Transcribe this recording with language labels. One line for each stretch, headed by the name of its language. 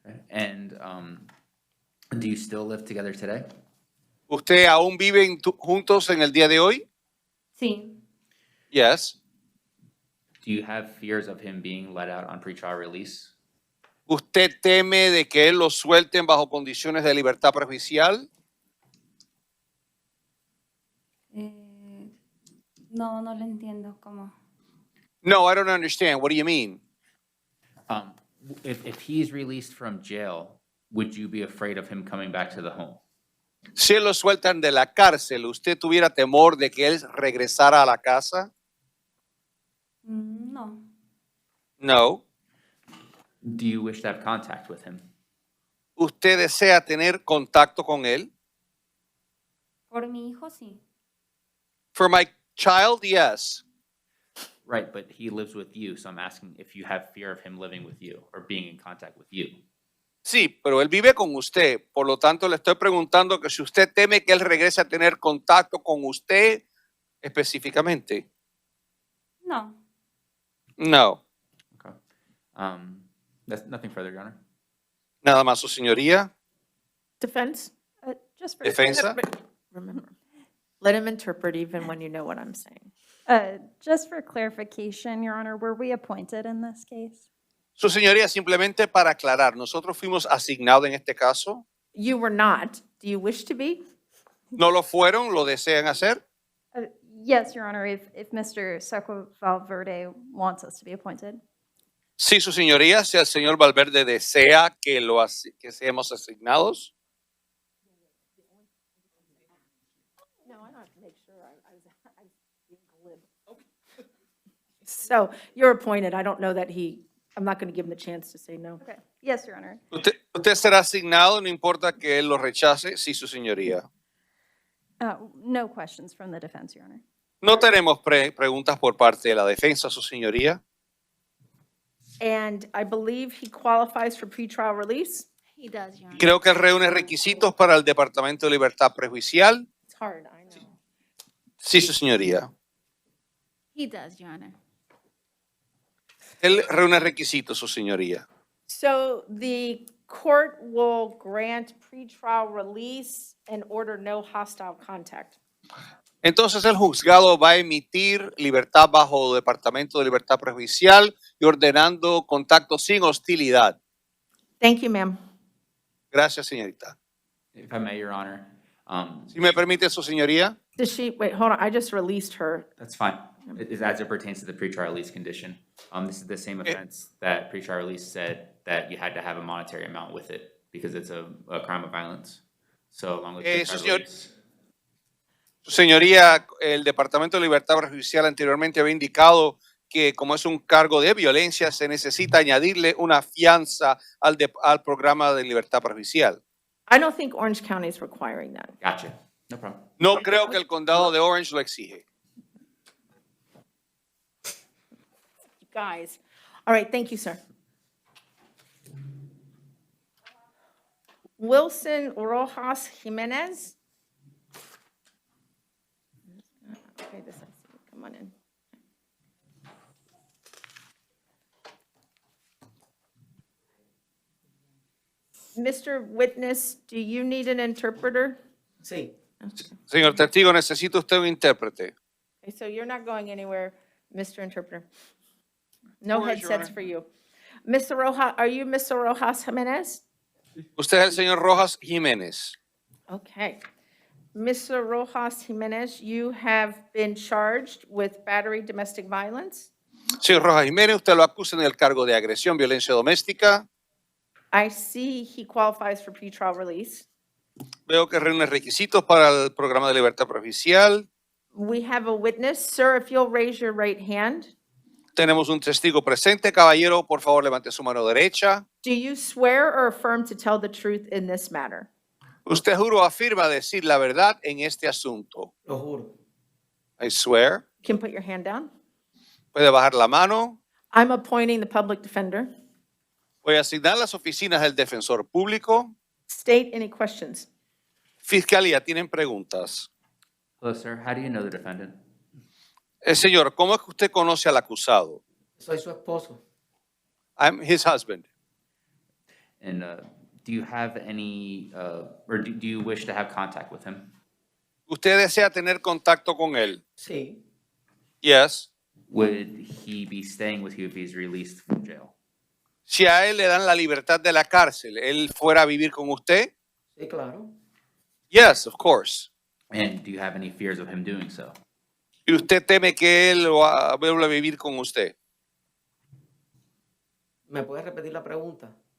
English: And do you still live together today?
Spanish: ¿Usted aún viven juntos en el día de hoy? Sí.
English: Yes. Do you have fears of him being let out on pretrial release?
Spanish: ¿Usted teme de que él lo suelten bajo condiciones de libertad provisional? No lo entiendo cómo.
English: No, I don't understand. What do you mean? If he's released from jail, would you be afraid of him coming back to the home?
Spanish: Si él lo sueltan de la cárcel, ¿usted tuviera temor de que él regresara a la casa? No.
English: No. Do you wish to have contact with him?
Spanish: ¿Usted desea tener contacto con él? Por mi hijo, sí.
English: For my child, yes. Right, but he lives with you, so I'm asking if you have fear of him living with you or being in contact with you.
Spanish: Sí, pero él vive con usted. Por lo tanto, le estoy preguntando que si usted teme que él regrese a tener contacto con usted específicamente. No.
English: No. Okay. That's nothing further, Your Honor.
Spanish: Nada más, su señoría.
English: Defense? Just for,
Spanish: Defensa.
English: Remember, let him interpret even when you know what I'm saying. just for clarification, Your Honor, were we appointed in this case?
Spanish: Su señoría, simplemente para aclarar, nosotros fuimos asignados en este caso.
English: You were not. Do you wish to be?
Spanish: No lo fueron, lo desean hacer.
English: Yes, Your Honor, if Mr. Seco Valverde wants us to be appointed.
Spanish: Sí, su señoría, si el señor Valverde desea que seamos asignados.
English: No, I don't have to make sure. I was being glib. So you're appointed. I don't know that I'm not going to give him the chance to say no. Okay. Yes, Your Honor.
Spanish: Usted será asignado, no importa que él lo rechace. Sí, su señoría.
English: No questions from the defense, Your Honor.
Spanish: No tenemos preguntas por parte de la defensa, su señoría.
English: And I believe he qualifies for pretrial release. He does, Your Honor.
Spanish: Creo que él reúne requisitos para el Departamento de Libertad Prejuicial.
English: It's hard, I know.
Spanish: Sí, su señoría.
English: He does, Your Honor.
Spanish: Él reúne requisitos, su señoría.
English: So the court will grant pretrial release and order no hostile contact.
Spanish: Entonces el juzgado va a emitir libertad bajo Departamento de Libertad Prejuicial y ordenando contacto sin hostilidad.
English: Thank you, ma'am.
Spanish: Gracias, señorita.
English: If I may, Your Honor,
Spanish: Si me permite, su señoría.
English: Wait, hold on, I just released her. that's fine. It is as it pertains to the pretrial release condition. This is the same offense that pretrial release said that you had to have a monetary amount with it because it's a crime of violence. So along with pretrial
Spanish: señor-
English: release.
Spanish: Su señoría, el Departamento de Libertad Prejuicial anteriormente había indicado que como es un cargo de violencia, se necesita añadirle una fianza al programa de libertad prejuicial.
English: I don't think Orange County is requiring that. Gotcha. No problem.
Spanish: No creo que el condado de Orange lo exige.
English: You guys. All right, thank you, sir. Wilson Rojas Jimenez. Okay, this I see. Come on in. Mr. Witness, do you need an interpreter?
Spanish: Sí. Señor testigo, ¿necesita usted un intérprete?
English: Okay, so you're not going anywhere, Mr. Interpreter. No Where is your headsets honor? for you. Mr. Rojas, are you Mr. Rojas Jimenez?
Spanish: Usted es el señor Rojas Jiménez.
English: Okay. Mr. Rojas Jimenez, you have been charged with battery domestic violence.
Spanish: Señor Rojas Jiménez, usted lo acusa en el cargo de agresión, violencia doméstica.
English: I see he qualifies for pretrial release.
Spanish: Veo que reúne requisitos para el programa de libertad provincial.
English: We have a witness. Sir, if you'll raise your right hand.
Spanish: Tenemos un testigo presente. Caballero, por favor, levante su mano derecha.
English: Do you swear or affirm to tell the truth in this matter?
Spanish: Usted juro o afirma decir la verdad en este asunto. Lo juro.
English: I swear. You can put your hand down.
Spanish: Puede bajar la mano.
English: I'm appointing the public defender.
Spanish: Voy a asignar las oficinas del defensor público.
English: State any questions.
Spanish: Fiscalía, ¿tienen preguntas?
English: Hello, sir. How do you know the defendant?
Spanish: Señor, ¿cómo es que usted conoce al acusado? Soy su esposo.
English: I'm his husband. And do you have any, or do you wish to have contact with him?
Spanish: ¿Usted desea tener contacto con él? Sí.
English: Yes. Would he be staying with you if he's released from jail?
Spanish: Si a él le dan la libertad de la cárcel, ¿él fuera a vivir con usted? Sí, claro.
English: Yes, of course. And do you have any fears of him doing so?
Spanish: ¿Y usted teme que él vuelva a vivir con usted? ¿Me puedes repetir la pregunta?